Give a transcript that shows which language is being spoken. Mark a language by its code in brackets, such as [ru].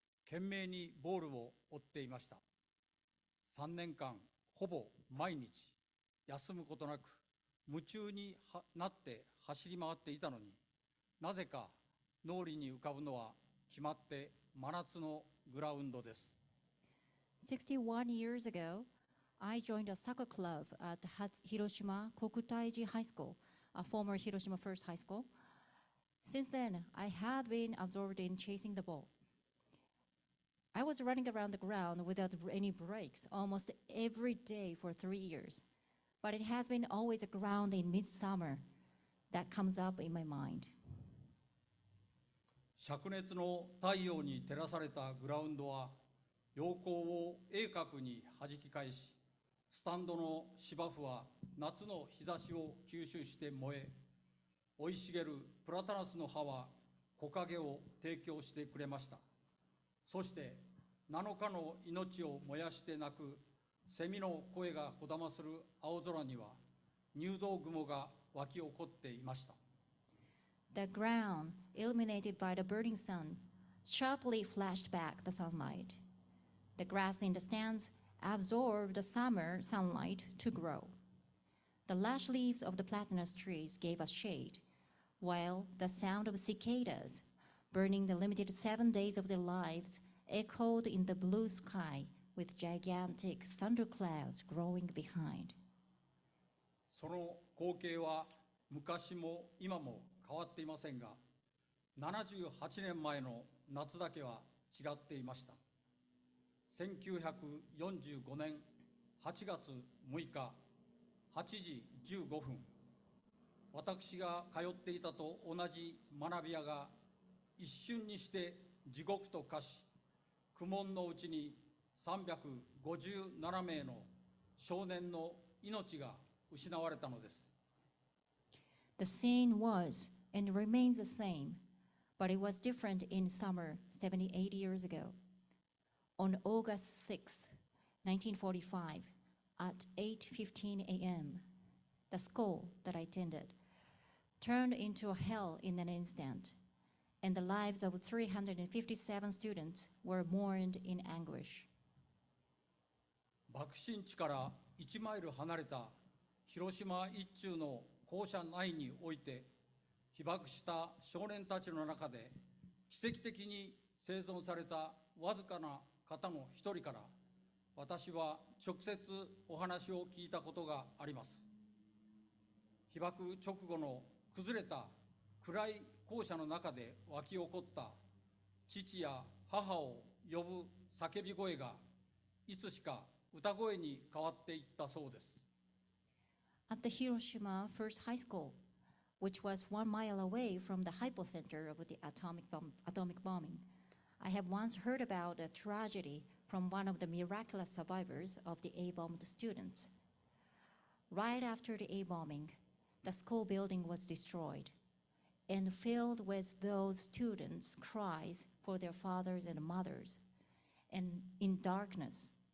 [ja] 懸命にボールを追っていました。3年間ほぼ毎日休むことなく夢中になって走り回っていたのに、なぜか脳裏に浮かぶのは決まって真夏のグラウンドです。 [en] 61 years ago, I joined a soccer club at Hiroshima Kokutaiji High School, a former Hiroshima First High School. Since then, I had been absorbed in chasing the ball. I was running around the ground without any breaks almost every day for 3 years. But it has been always a ground in midsummer that comes up in my mind. [ja] 灼熱の太陽に照らされたグラウンドは陽光を鋭角に弾き返し、スタンドの芝生は夏の日差しを吸収して燃え、生い茂るプラタナスの葉は木陰を提供してくれました。そして7日の命を燃やして鳴くセミの声がこだまする青空には入道雲が湧き起こっていました。 [en] The ground, illuminated by the burning sun, sharply flashed back the sunlight. The grass in the stands absorbed the summer sunlight to grow. The lush leaves of the platanus trees gave us shade, while the sound of cicadas, burning the limited 7 days of their lives, echoed in the blue sky with gigantic thunderclouds growing behind. [ja] その光景は昔も今も変わっていませんが、78年前の夏だけは違っていました。 1945年8月6日8時15分、私が通っていたと同じ学び屋が一瞬にして地獄と化し、苦悶のうちに357名の少年の命が失われたのです。 [en] The scene was and remains the same, but it was different in summer 78 years ago. On August 6, 1945, at 8:15 a.m., the school that I attended turned into a hell in an instant, and the lives of 357 students were mourned in anguish. [ja] 爆心地から1マイル離れた広島一中の校舎内において被爆した少年たちの中で奇跡的に生存されたわずかな方の一人から私は直接お話を聞いたことがあります。被爆直後の崩れた暗い校舎の中で湧き起こった父や母を呼ぶ叫び声がいつしか歌声に変わっていったそうです。 [en] At the Hiroshima First High School, which was 1 mile away from the hypocenter of the atomic bombing, I have once heard about a tragedy from one of the miraculous survivors of the A-bombed students. Right after the A-bombing, the school building was destroyed and filled with those students' cries for their fathers and mothers, and in darkness.